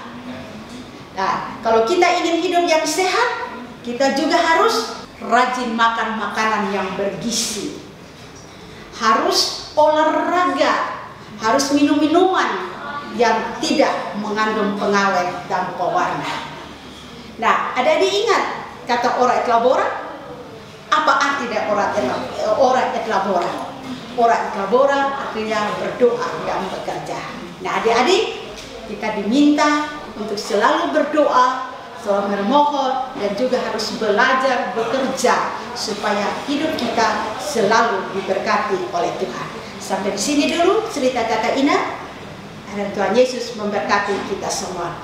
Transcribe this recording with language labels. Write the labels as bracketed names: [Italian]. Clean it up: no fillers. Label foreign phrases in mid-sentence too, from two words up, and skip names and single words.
[Indonesian] Nah, kalau kita ingin hidup yang sehat, kita juga harus rajin makan makanan yang bergizi, harus olahraga, harus minum minuman yang tidak mengandung pengawet dan pewarna. Nah, adik-adik ingat kata [Latin] ora et labora? [Indonesian] Apa arti dari [Latin] ora et labora? Ora et labora [Indonesian] artinya berdoa dan bekerja. Nah, adik-adik, kita diminta untuk selalu berdoa, selalu memohon, dan juga harus belajar bekerja supaya hidup kita selalu diberkati oleh Tuhan. Sampai di sini dulu cerita Kakak Ina. Dan Tuhan Yesus memberkati kita semua.